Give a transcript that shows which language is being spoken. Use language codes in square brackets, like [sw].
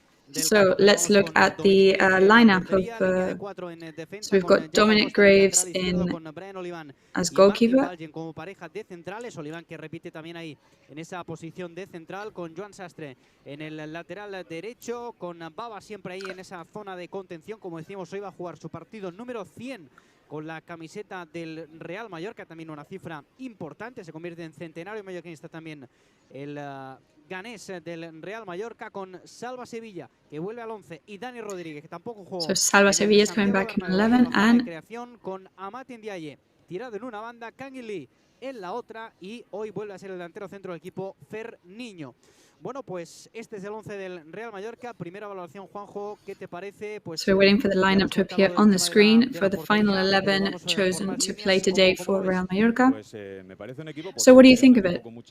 [en] So let's look at the lineup of. So we've got Dominic Graves as goalkeeper. [es] Oliván que repite también ahí en esa posición de central, con Joan Sastre en el lateral derecho, con Baba siempre ahí en esa zona de contención. Como decíamos, hoy va a jugar su partido número 100 con la camiseta del Real Mallorca, también una cifra importante, se convierte en centenario mallorquinista también el ganés del Real Mallorca, con Salva Sevilla, que vuelve al 11, y Dani Rodríguez, que tampoco jugó. [en] So Salva Sevilla is coming back in 11, and [es] creación con Amat Ndiaye tirado en una banda, Kangin Lee en la otra, y hoy vuelve a ser el delantero centro del equipo Fer Niño. Bueno, pues este es el 11 del Real Mallorca. Primera valoración, Juanjo, ¿qué te parece? Pues, [en] so we're waiting for the lineup to appear on the screen for the final 11 chosen to play today for Real Mallorca. So what do you think of it?